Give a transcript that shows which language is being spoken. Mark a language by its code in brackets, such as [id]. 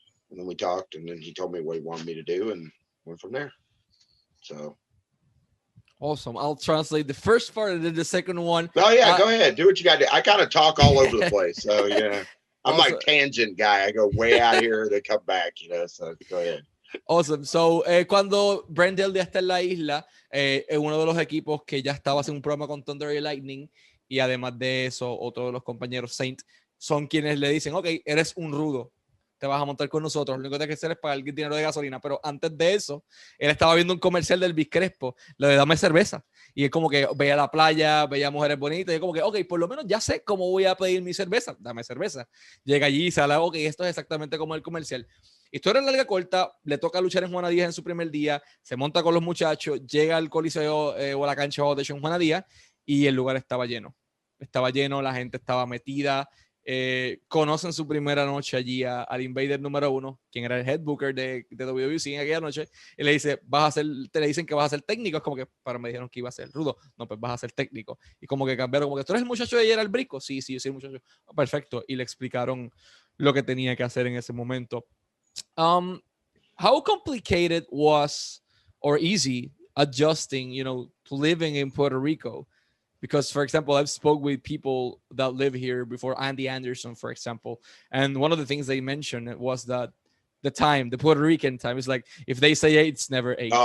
[en] And then we talked, and then he told me what he wanted me to do, and went from there. So awesome. I'll translate the first part and then the second one. Oh yeah, go ahead. Do what you got to do. I kind of talk all over the place. So yeah. I'm awesome. like tangent guy. I go way out here, they come back, so go ahead. Awesome. [es] So, cuando Brent Dail ya está en la isla, uno de los equipos que ya estaba haciendo un programa con Thunder y Lightning, y además de eso, otro de los compañeros, Saint, son quienes le dicen, ok, eres un rudo, te vas a montar con nosotros, lo único que tienes que hacer es pagar el dinero de gasolina. Pero antes de eso, él estaba viendo un comercial del Biscrespo, lo de dame cerveza, y es como que veía la playa, veía mujeres bonitas, y es como que, ok, por lo menos ya sé cómo voy a pedir mi cerveza, dame cerveza. Llega allí y sale, ok, esto es exactamente como el comercial. Historia larga corta, le toca luchar en Juana Díaz en su primer día, se monta con los muchachos, llega al coliseo o a la cancha de en Juana Díaz, y el lugar estaba lleno, la gente estaba metida. Conocen su primera noche allí al Invader número 1, quien era el head booker de WWC en aquella noche, y le dice, te le dicen que vas a ser técnico. Es como que, pero me dijeron que iba a ser rudo. No, pues vas a ser técnico. Y como que cambiaron, como que tú eres el muchacho de ayer al Brisco. Sí, yo soy el muchacho. Oh, perfecto. Y le explicaron lo que tenía que hacer en ese momento. [en] How complicated was or easy adjusting, to living in Puerto Rico? Because, for example, I've spoke with people that live here before, Andy Anderson, for example, and one of the things they mentioned was that the Puerto Rican time is like, if they say 8, it's never 8.